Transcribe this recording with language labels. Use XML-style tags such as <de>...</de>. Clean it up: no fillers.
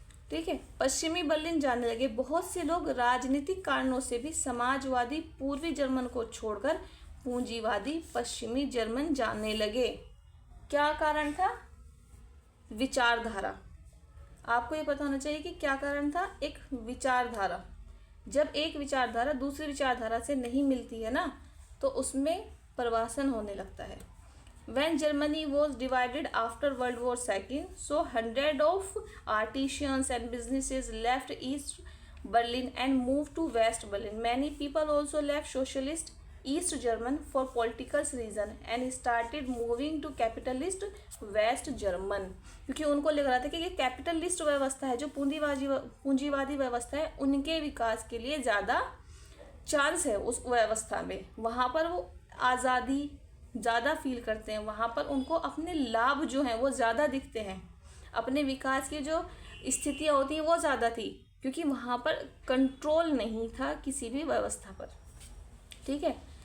<hi>ठीक है, पश्चिमी बर्लिन जाने लगे। बहुत से लोग राजनीतिक कारणों से भी समाजवादी पूर्वी जर्मन को छोड़कर पूंजीवादी पश्चिमी जर्मन जाने लगे। क्या कारण था? विचारधारा। आपको ये पता होना चाहिए कि क्या कारण था? एक विचारधारा। जब एक विचारधारा दूसरी विचारधारा से नहीं मिलती है ना, तो उसमें प्रवासन होने लगता है।</hi> <en>When Germany was divided after World War II, so hundreds of artisans and businesses left East Berlin and moved to West Berlin. Many people also left socialist East German for political reason and started moving to capitalist West German.</en> <hi>क्योंकि उनको लग रहा था कि ये capitalist व्यवस्था है, जो पूंजीवादी व्यवस्था है, उनके विकास के लिए ज़्यादा चांस है उस व्यवस्था में, वहाँ पर वो आज़ादी ज़्यादा फील करते हैं, वहाँ पर उनको अपने लाभ जो हैं वो ज़्यादा दिखते हैं, अपने विकास की जो स्थितियाँ होती हैं वो ज़्यादा थी, क्योंकि वहाँ पर कंट्रोल नहीं था किसी भी व्यवस्था पर। ठीक है।</hi>